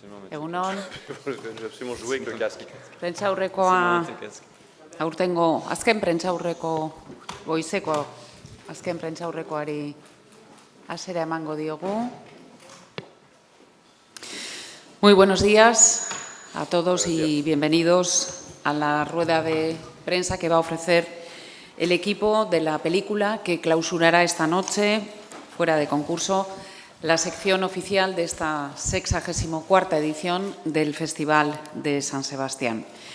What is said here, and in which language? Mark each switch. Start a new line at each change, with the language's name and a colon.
Basque: Egunon,
French: Je vais absolument jouer avec le casque.
Basque: prentsaurrekoa, aurtengo, azken prentsaurreko, goizeko, azken prentsaurrekoari hasiera emango diogu.
Spanish: Muy buenos días a todos y bienvenidos a la rueda de prensa que va a ofrecer el equipo de la película que clausurará esta noche, fuera de concurso, la sección oficial de esta 64ª edición del Festival de San Sebastián.